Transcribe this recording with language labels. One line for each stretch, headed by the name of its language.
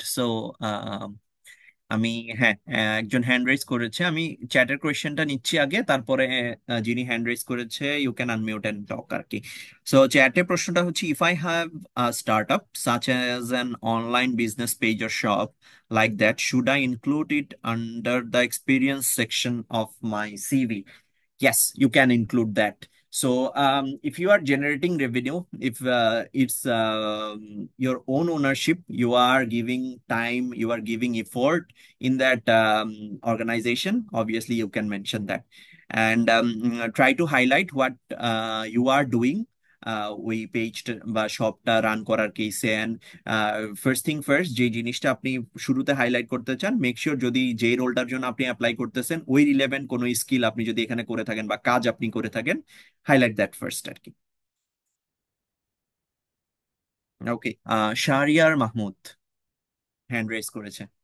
Bangla: So, আমি, হ্যাঁ, একজন হ্যান্ড রেজ করেছে, আমি চ্যাটের কোয়েশ্চেনটা নিচ্ছি আগে, তারপরে যিনি হ্যান্ড রেজ করেছে
English: you can unmute and talk
Bangla: আর কি। সো চ্যাটের প্রশ্নটা হচ্ছে,
English: If I have a startup such as an online business page or shop like that, should I include it under the experience section of my CV? Yes, you can include that. So, if you are generating revenue, if it's your own ownership, you are giving time, you are giving effort in that organization, obviously you can mention that. And try to highlight what you are doing
Bangla: ওই পেজটা বা শপটা run করার কেসে। And first thing first, যে জিনিসটা আপনি শুরুতে হাইলাইট করতে চান, মেক শিওর যদি যে রোলটার জন্য আপনি অ্যাপ্লাই করতেছেন ওই রিলেভেন্ট কোনো স্কিল আপনি যদি এখানে করে থাকেন বা কাজ আপনি করে থাকেন,
English: highlight that first
Bangla: আর কি। ওকে, শাহরিয়ার মাহমুদ হ্যান্ড রেজ করেছে।